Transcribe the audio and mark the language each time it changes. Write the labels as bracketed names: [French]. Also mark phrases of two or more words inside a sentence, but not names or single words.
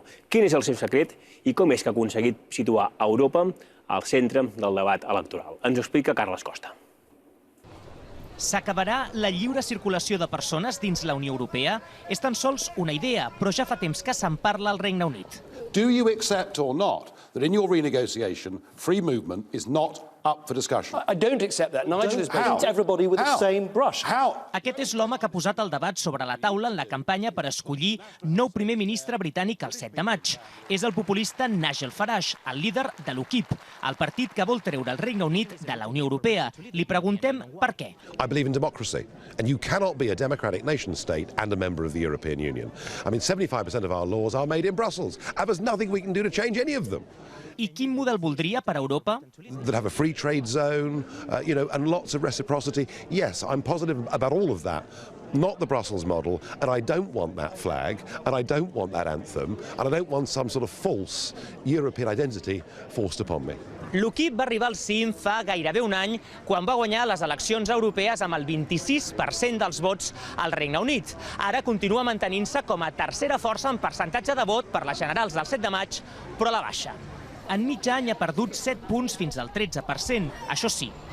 [Catalan] Quin és el seu secret i com és que ha aconseguit situar Europa al centre del debat electoral? Ens ho explica Carles Costa. S'acabarà la lliure circulació de persones dins la Unió Europea? És tan sols una idea, però ja fa temps que se'n parla al Regne Unit. [English] Do you accept or not that in your renegotiation, free movement is not up for discussion? I don't accept that. Nigel is painting everybody with the same brush. [Catalan] Aquest és l'home que ha posat el debat sobre la taula en la campanya per escollir nou primer ministre britànic el 7 de maig. És el populista Nigel Farage, el líder de l'UKIP, el partit que vol treure el Regne Unit de la Unió Europea. Li preguntem per què. [English] I believe in democracy, and you cannot be a democratic nation state and a member of the European Union. I mean, 75% of our laws are made in Brussels, and there's nothing we can do to change any of them. [Catalan] I quin model voldria per a Europa? [English] That have a free trade zone, and lots of reciprocity. Yes, I'm positive about all of that. Not the Brussels model, and I don't want that flag, and I don't want that anthem, and I don't want some sort of false European identity forced upon me. [Catalan] L'UKIP va arribar al cim fa gairebé un any quan va guanyar les eleccions europees amb el 26% dels vots al Regne Unit. Ara continua mantenint-se com a tercera força en percentatge de vot per les generals del 7 de maig, però a la baixa. En mig any ha perdut 7 punts fins al 13%, això sí.